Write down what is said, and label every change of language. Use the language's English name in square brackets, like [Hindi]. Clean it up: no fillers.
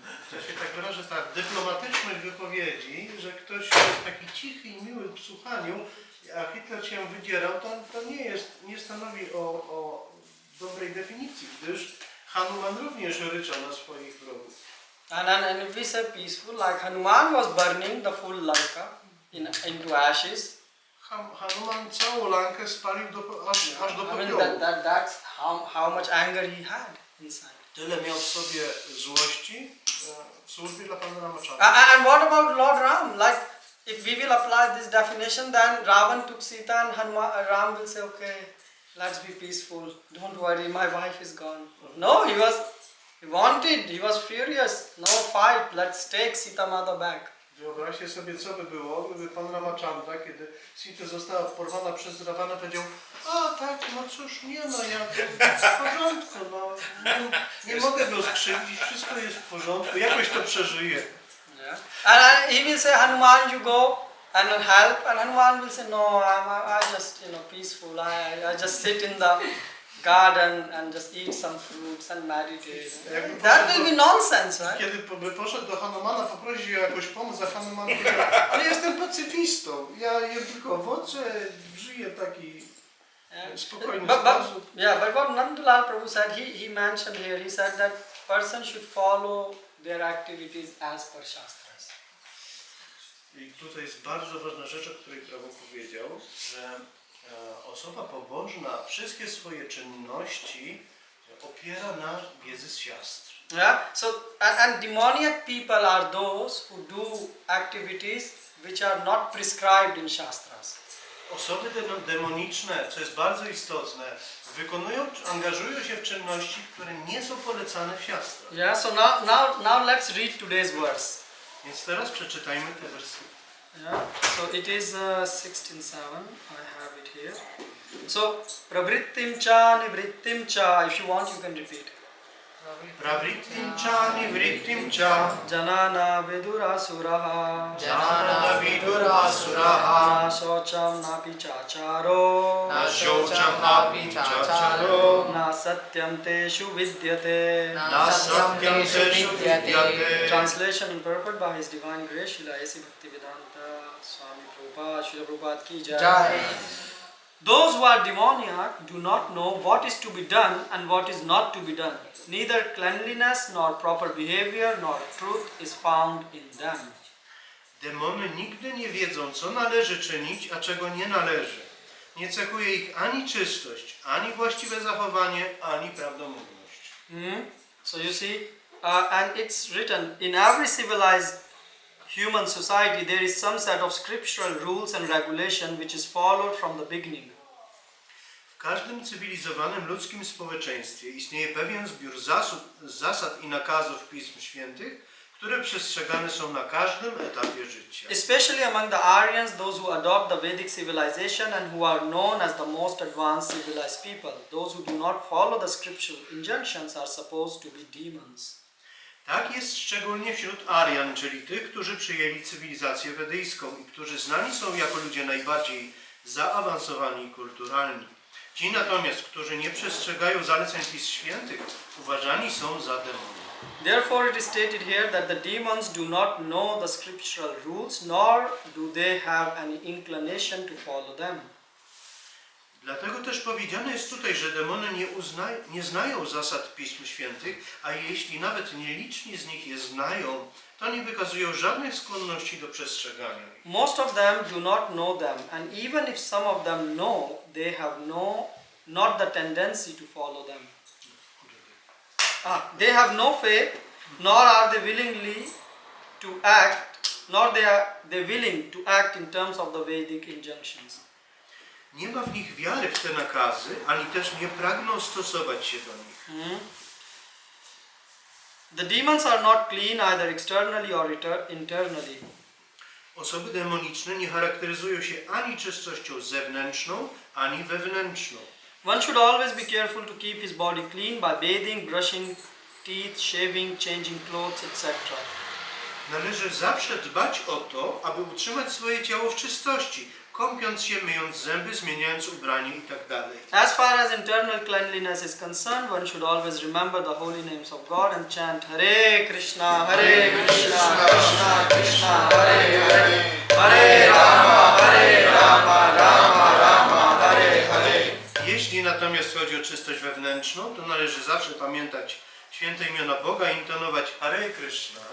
[Polish] To się tak wyrażę, ta dyplomatyczność wypowiedzi, że ktoś jest taki cichy i miły w słuchaniu, a Hitler się wydzierał, to nie stanowi o dobrej definicji, gdyż Hanuman również ryczał na swoich wrogów. [English] And if we say peaceful, like Hanuman was burning the full Lanka into ashes. [Polish] Hanuman całą Lankę spalił aż do [English] I mean [Polish] popiołu. [English] that's how much anger he had inside. [Polish] Tyle miał w sobie złości w służbie dla Pana Ramachandra. [English] And what about Lord Ram? Like, if we will apply this definition, then Ravan took Sita and Ram will say, okay, let's be peaceful. Don't worry, my wife is gone. No, he wanted, he was furious. No fight, let's take Sita Mata back. [Polish] Wyobraźcie sobie, co by było, gdyby Pan Ramachandra, kiedy Sita została porwana przez Ravana, powiedział: a tak, no cóż, nie no, ja w porządku, no, nie mogę go skrzywdzić, wszystko jest w porządku, jakoś to przeżyję. [English] Yeah. And he will say, Hanuman, you go and help. And Hanuman will say, no, I just, peaceful. I just sit in the garden and just eat some fruits and meditate. [Polish] Jakby [English] That [Polish] poszedł do- [English] be nonsense, right? [Polish] Kiedy by poszedł do Hanumana poprosić o jakąś pomoc, a Hanuman powiedział, ale jestem pacyfistą, ja jem tylko owoce, żyję taki spokojny sposób. [English] But what Nandalal Prabhu said, he mentioned here, he said that person should follow their activities as per Shastras. [Polish] I tutaj jest bardzo ważna rzecz, o której Prabhu powiedział, że osoba pobożna wszystkie swoje czynności opiera na wiedzy z siastr. [English] Yeah. So and demoniac people are those who do activities which are not prescribed in Shastras. [Polish] Osoby demoniczne, co jest bardzo istotne, angażują się w czynności, które nie są polecane w siastrach. [English] Yeah. So now let's read today's verse. [Polish] Więc teraz przeczytajmy te wersy. [English] Yeah. So it is 16.7. I have it here. So [Sanskrit] pravrittim cha nivrittim cha. [English] If you want, you can repeat. [Sanskrit] Pravrittim cha nivrittim cha Janana vidurasuraha. janana vidurasuraha Na shocham na pichacharo. na shocham api chacharo Na satyam teshu vidyate. na satyam teshu vidyate. [English] Translation and purport by His Divine Grace, Srila A.C. Bhaktivedanta Swami Prabhupada, Srila Prabhupada ki jai. Those who are demoniac do not know what is to be done and what is not to be done. Neither cleanliness nor proper behavior nor truth is found in them. [Polish] Demony nigdy nie wiedzą, co należy czynić, a czego nie należy. Nie cechuje ich ani czystość, ani właściwe zachowanie, ani prawdomówność. [English] So you see, and it's written, in every civilized human society there is some set of scriptural rules and regulation which is followed from the beginning. [Polish] W każdym cywilizowanym ludzkim społeczeństwie istnieje pewien zbiór zasad i nakazów Pism Świętych, które przestrzegane są na każdym etapie życia. [English] Especially among the Aryans, those who adopt the Vedic civilization and who are known as the most advanced civilized people. Those who do not follow the scriptural injunctions are supposed to be demons. [Polish] Tak jest szczególnie wśród Aryan, czyli tych, którzy przyjęli cywilizację wedyjską i którzy znani są jako ludzie najbardziej zaawansowani i kulturalni. Ci natomiast, którzy nie przestrzegają zaleceń Pism Świętych, uważani są za demony. [English] Therefore it is stated here that the demons do not know the scriptural rules, nor do they have any inclination to follow them. [Polish] Dlatego też powiedziane jest tutaj, że demony nie znają zasad Pism Świętych, a jeśli nawet nieliczni z nich je znają, to nie wykazują żadnej skłonności do przestrzegania ich. [English] Most of them do not know them, and even if some of them know, they have not the tendency to follow them. They have no faith, nor are they willingly to act, nor are they willing to act in terms of the Vedic injunctions. [Polish] Nie ma w nich wiary w te nakazy, ani też nie pragną stosować się do nich. [English] The demons are not clean either externally or internally. [Polish] Osoby demoniczne nie charakteryzują się ani czystością zewnętrzną, ani wewnętrzną. [English] One should always be careful to keep his body clean by bathing, brushing teeth, shaving, changing clothes, etc. [Polish] Należy zawsze dbać o to, aby utrzymać swoje ciało w czystości, kąpiąc się, myjąc zęby, zmieniając ubranie itd. [English] As far as internal cleanliness is concerned, one should always remember the holy names of God and chant Hare Krishna, Krishna Krishna, Hare Hare, Hare Rama, Rama Rama, Hare Hare. [Polish] Jeśli natomiast chodzi o czystość wewnętrzną, to należy zawsze pamiętać święte imiona Boga i intonować Hare Krishna,